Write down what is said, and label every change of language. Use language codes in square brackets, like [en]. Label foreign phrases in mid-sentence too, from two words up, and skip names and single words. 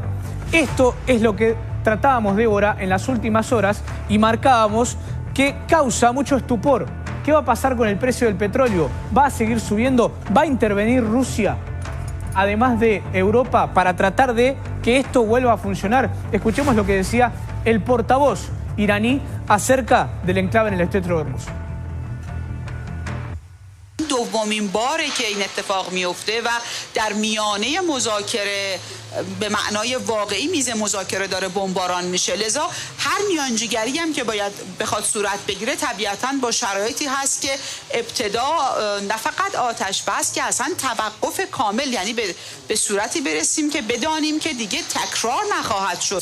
[es] Esto es lo que tratábamos, Débora, en las últimas horas y marcábamos que causa mucho estupor. ¿Qué va a pasar con el precio del petróleo? ¿Va a seguir subiendo? ¿Va a intervenir Rusia, además de Europa, para tratar de que esto vuelva a funcionar? Escuchemos lo que decía el portavoz iraní acerca del enclave en el Estrecho de Hormuz. [fa] دومین باره که این اتفاق میفته و در میانه مذاکره به معنای واقعی میز مذاکره داره بمباران میشه. لذا هر میانجیگری هم که باید بخواد صورت بگیره طبیعتاً با شرایطی هست که ابتدا نه فقط آتش بس که اصلا توقف کامل، یعنی به صورتی برسیم که بدانیم که دیگه تکرار نخواهد شد.